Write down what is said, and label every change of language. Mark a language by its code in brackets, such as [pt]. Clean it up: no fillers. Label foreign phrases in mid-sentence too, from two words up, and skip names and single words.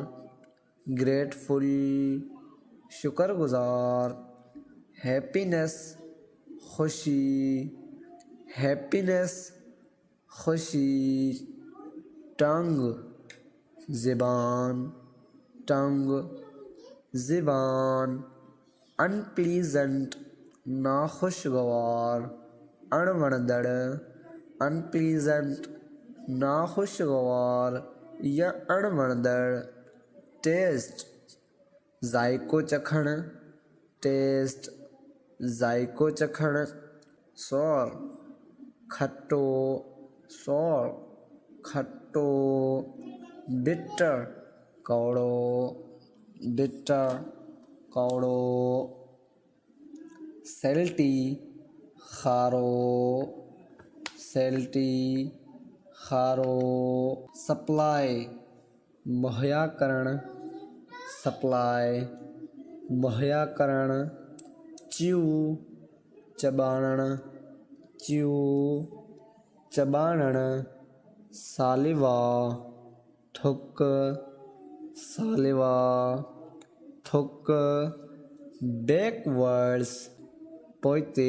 [sd] ग्रेटफुल, शुक्रगुज़ार। हैप्पीनेस, ख़ुशी। हैप्पीनेस, ख़ुशी। टंग, ज़बान। टंग, ज़बान। अनप्लीजेंट, नाखुशगवार। अणवणदड़। अनप्लीजेंट, नाखुशगवार या अणवणदड़। टेस्ट, ज़ाइको चखणु। टेस्ट, ज़ाइको चखणु। सौर, खट्टो। सौर, खट्टो। बिटर, कौड़ो। बिटर, कौड़ो। सैल्टी, खारो। सैल्टी, खारो। सप्लाई, मुहैया करणु। सप्लाई, मुहैया करणु। च्यू, चॿाणणु। च्यू, चॿाणणु। सालिवा, थुक। सालिवा, थुक। बैकवर्ड्स, पोइते।